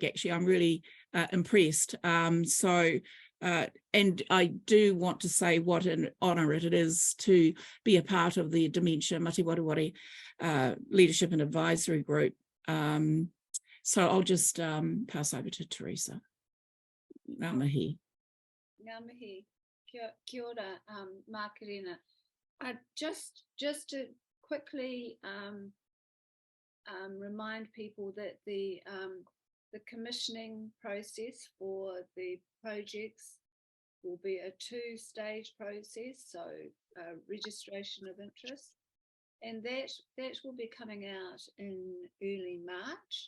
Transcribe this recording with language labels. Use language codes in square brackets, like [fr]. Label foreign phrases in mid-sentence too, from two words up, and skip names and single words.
[en] Actually, I'm really impressed. And I do want to say what an honour it is to be a part of the Dementia Mati Wareware Leadership and Advisory Group. So I'll just pass over to Teresa. [mi] Ngā mihi. Ngā mihi. Kia ora, Macarena. [en] Just to quickly remind people that the commissioning process for the projects will be a two-stage process, so registration of interest, and that will be coming out in early March.